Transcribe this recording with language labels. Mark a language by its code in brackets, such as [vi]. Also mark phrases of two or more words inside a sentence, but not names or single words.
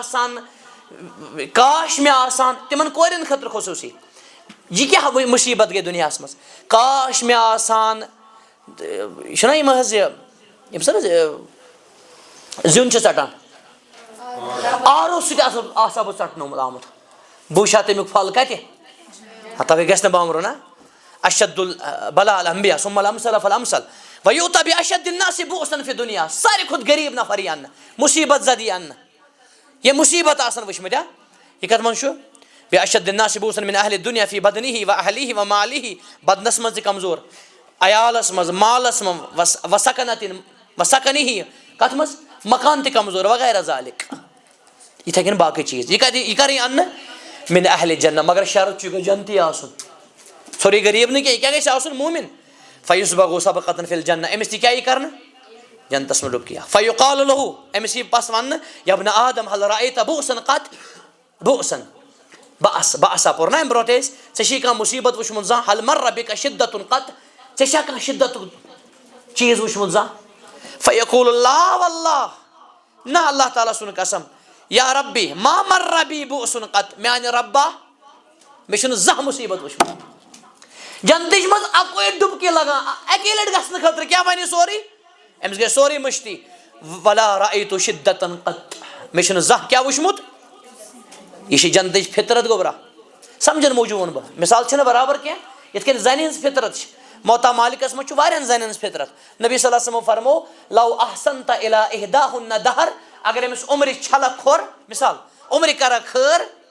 [ks] مےٚ آسان تِمن کورٮ۪ن خٲطرٕ خصوٗصی یہِ کیٛاہ مُصیبت گٔے دُنیاہس منٛز کاش مےٚ آسان یہِ چھُنہ یِم حظ ییٚمہِ ساتہٕ حظ زیُن چھِ ژٹان آرو سۭتۍ آسہا بہٕ ژٹنومُت آمُت بہٕ وٕچھِ ہا تمیُک پھل کتہِ تَوَے گژھِ نہٕ بامبرُن نا [ar] اشد البلا الانبیاء ثم الامثل فالامثل [ks] ویوٗتا [ar] بِاشد الناس بؤسن فی دُنیا [ks] ساروی کھۄتہٕ غریٖب نفر یی اَننہٕ مُصیبت زد یی اَننہٕ یہِ مُصیبت آسن وٕچھمٕتۍ یہِ کتھ منٛز چھُ [ar] بِاشد الناس بؤسن من اہلِ دُنیا فی بدنہ و اہلیہ و مالہ [ks] بدنس منٛز تہِ کمزور عیالس منٛز مالس منٛز وسکنہ کتھ منٛز مکان تہِ کمزور وغیرہ ذالِک یِتھٕے کٔنۍ باقٕے چیٖز یہِ کر یی اَننہٕ [ar] من اہلِ جنہ [ks] مگر شرط چھُ یہِ گژھِ جنتی آسُن ژھوٚرُے غریٖب نہٕ کینٛہہ یہِ کیٛاہ گژھِ آسُن موٗمِن [ar] فیُسبغُ سبقۃ فی الجنہ [ks] أمِس تہِ کیٛاہ یی کرنہٕ جنتس منٛز ڈُبکی [ar] فیُقال لہُ [ks] أمِس یی پس وننہٕ [ar] یبنہ آدم هل رأیت بؤسن قط [ks] بؤسن بأسا پوٚر نا اَمہِ برونٛٹھ أسۍ ژےٚ چھے کانٛہہ مُصیبت وٕچھمُت زانٛہہ [ar] هل مر بک شدۃ قط [ks] ژےٚ چھا کانٛہہ شدتُک چیٖز وٕچھمُت زانٛہہ [ar] فیقول لا واللہ [ks] نہ اللہ تعالیٰ سُنٛد قسم [ar] یا ربی ما مر بی بؤس قط [ks] میانہ ربا مے چھُنہٕ زانٛہہ مُصیبت وٕچھمُت جنتٕچ منٛز اکوے ڈُبکی لگان اکی لٹہِ گژھنہٕ خٲطرٕ کیٛاہ بنہِ سورُے أمِس گژھِ سورُے مٔشتی [ar] ولا رأیتُ شدتن قط [ks] مے چھُنہٕ زانٛہہ کیٛاہ وٕچھمُت یہ چھِ جنتٕچ فطرت گوٚبرا سمجھن موٗجوٗب ووٚن بہٕ مثال چھِنہٕ برابر کینٛہہ یِتھ کٔنۍ زنہِ ہٕنٛز فطرت چھِ موتا مالکس منٛز چھُ واریاہن زنٮ۪ن ہٕنٛز فطرت نبی [ar] صلی اللہ علیہ وسلمو [ks] فرمو [ar] لو احسنت الی احداہن دہر [ks] اگر أمِس عمرِ چھلکھ کھوٚر مثال عمرِ کرکھ خٲر